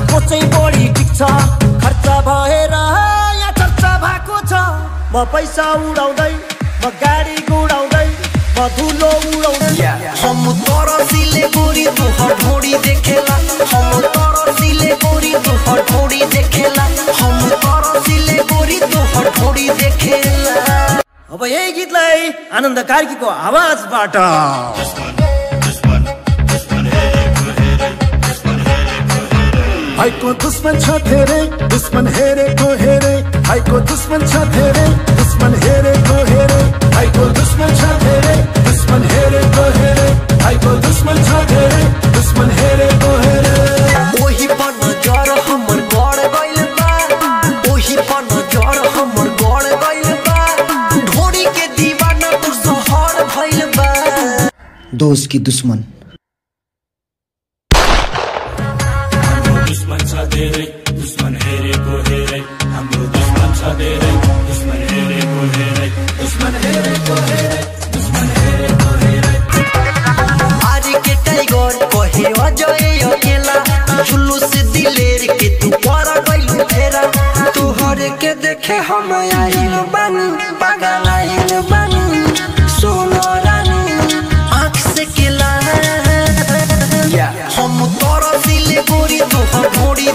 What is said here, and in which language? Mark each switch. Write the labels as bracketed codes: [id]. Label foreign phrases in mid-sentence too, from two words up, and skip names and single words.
[ne] चाहिँ बढी टिक्छ खर्च भएर यहाँ चर्चा भएको छ। म पैसा उडाउँदै म गाडी गुडाउँदै म धुलो उडाउँदै [bho] हम तरसीले गोरी तोहर ढोडी देखेला हम तरसीले गोरी तोहर ढोडी देखेला हम तरसीले गोरी तोहर ढोडी देखेला। [ne] अब यही गीतलाई आनन्द कार्कीको आवाजबाट भाइको दुश्मन छ धेरै दुश्मन हेरेको हेरे भाइको दुश्मन छ धेरै दुश्मन हेरेको हेरे भाइको दुश्मन छ धेरै दुश्मन हेरेको हेरे भाइको दुश्मन छ धेरै दुश्मन हेरेको हेरे। [bho] ओही पर नजर हमर गड़ गइल बा ओही पर नजर हमर गड़ गइल बा ढोडी के दीवाना तू सहर भइल बा। [ne] दोस्त की दुश्मन दुश्मन छ धेरै दुश्मन हेरेको हेरे हाम्रो दुश्मन छ धेरै दुश्मन हेरेको हेरे दुश्मन हेरेको हेरे दुश्मन हेरेको हेरे। [bho] आज के टाइगर कहे अजय अकेला जुलूस दिलेर के तू पर गइल फेरा तोहरे के देखे हम आइल बानी पागल आइल बानी सोनो रानी आँख से केला हम तरसीले गोरी तोहर